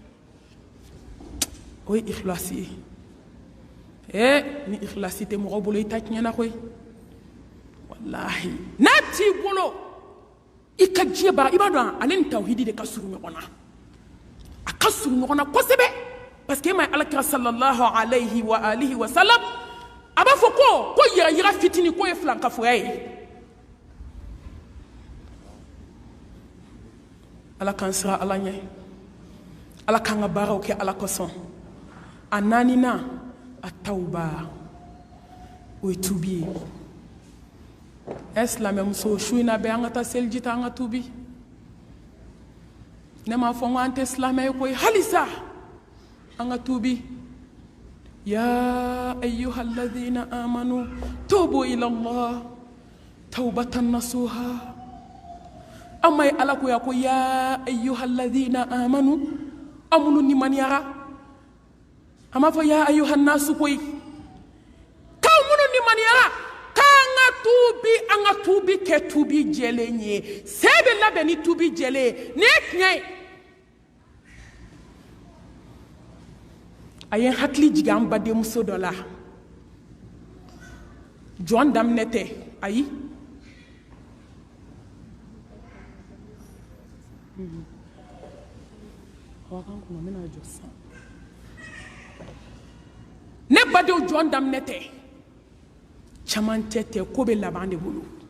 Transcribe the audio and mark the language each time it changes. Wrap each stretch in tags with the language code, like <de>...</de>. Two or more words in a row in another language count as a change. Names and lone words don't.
<bm>o ye ikhlasi ye ni ikhlasi tɛ mɔgɔ bolo i ta tiɲɛna koyi walahi n'a t'i bolo i ka diɲɛ baara i b'a dɔn ale ni tawhidi de ka surun ɲɔgɔn na a ka surun ɲɔgɔn na kosɛbɛ</bm> <fr>parce que</fr> <bm>e ma ye alakira</bm> <ar>صلى الله عليه وعلى آله وسلم</ar> <bm>a b'a fɔ ko yɛrɛ yira fitini k'o ye filankafoya ye Ala k'an siran Ala ɲɛ Ala k'an ka baaraw kɛ Ala kosɔn a naaninan a tawba o ye tuubi ye silamɛmuso su in na bɛɛ an ka taa seliji ta an ka tuubi ne m'a fɔ n ko an tɛ silamɛ ye koyi halisa an ka tuubi</bm> <ar>يا أيها الذين آمنوا توبوا إلى الله توبة نصوحا</ar> <bm>amma ye Ala ko ya ko</bm> <ar>يا أيها الذين آمنوا</ar> <bm>amunu ni maniyara ama fɔ</bm> <ar>يا أيها الناس</ar> <bm>koyi k'aw minnu ni maniyara an ka tuubi kɛ tuubi jɛlen ye se bɛ labɛn ni tuubi jɛlen ye nin ye tiɲɛ ye a ye n hakili jigin an badenmuso dɔ la jɔn daminɛ tɛ ayi ne badenw jɔn daminɛ tɛ camancɛ tɛ ko bɛ laban de bolo</bm>